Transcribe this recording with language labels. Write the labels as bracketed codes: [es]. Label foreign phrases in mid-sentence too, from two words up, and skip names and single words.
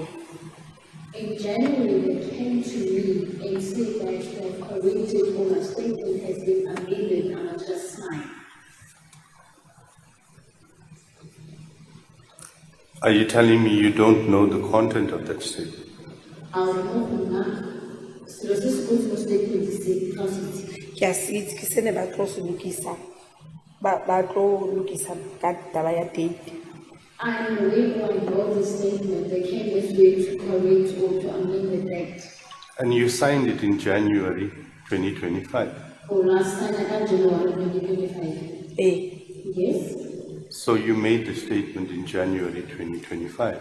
[en] In January, they came to me and said that they have corrected or my statement has been amended and I just signed. Are you telling me you don't know the content of that statement? I'll remove now. So this is going to statement to say positive. [tn] Ke a se itse ke se ne ba tlo se lokisa ba tlo lokisa ka taba ya date. [en] I am aware when I wrote the statement, they came this way to correct or to amend the date. And you signed it in January 2025. For last time, January 2025. Yes. So you made the statement in January 2025.